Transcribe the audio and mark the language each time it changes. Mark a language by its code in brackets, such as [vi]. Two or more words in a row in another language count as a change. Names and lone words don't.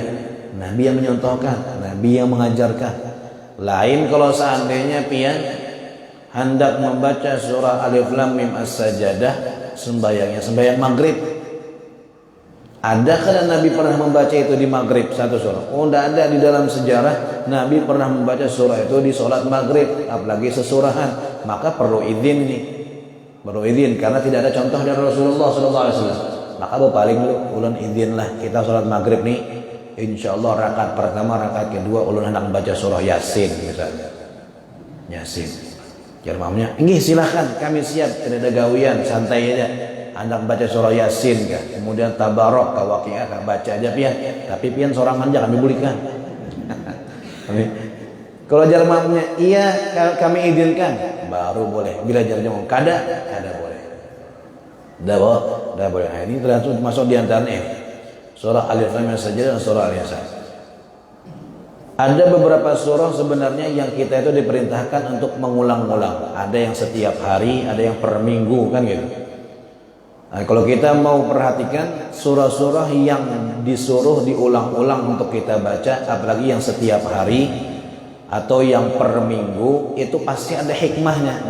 [bjn] Nabi yang menyontohkan, Nabi yang mengajarkan. Lain kalau seandainya pian hendak membaca surah Alif Lam Mim As-Sajdah sembahyang maghrib. [id] Adakah Nabi pernah membaca itu di maghrib satu surah? Oh, tidak ada di dalam sejarah Nabi pernah membaca surah itu di sholat maghrib, apalagi sesurahan. Maka perlu izin nih, perlu izin karena tidak ada contoh dari Rasulullah SAW. [bjn] Maka paling dulu ulun izinlah kita sholat maghrib nih, [ar] إن شاء الله [bjn] rakaat pertama, rakaat kedua ulun hendak membaca surah Yasin misalnya. Yasin. Jar makmumnya, "Nggih silahkan, kami siap, tidak ada gawian, santai aja." Hendak baca surah Yasin kan, kemudian Tabarok, Waqiah kan, baca aja pian. Tapi pian sorangan aja kami bolehkan. Kalau jar makmumnya, iya kami izinkan, baru boleh. Bila jar makmum kada boleh. [id] Dah boleh. Nah, ini termasuk masuk di antaranya surah Alif Lam Mim saja dan surah Al-Insan. Ada beberapa surah sebenarnya yang kita itu diperintahkan untuk mengulang-ulang. Ada yang setiap hari, ada yang per minggu kan gitu. Nah, kalau kita mau perhatikan surah-surah yang disuruh diulang-ulang untuk kita baca, apalagi yang setiap hari atau yang per minggu, itu pasti ada hikmahnya.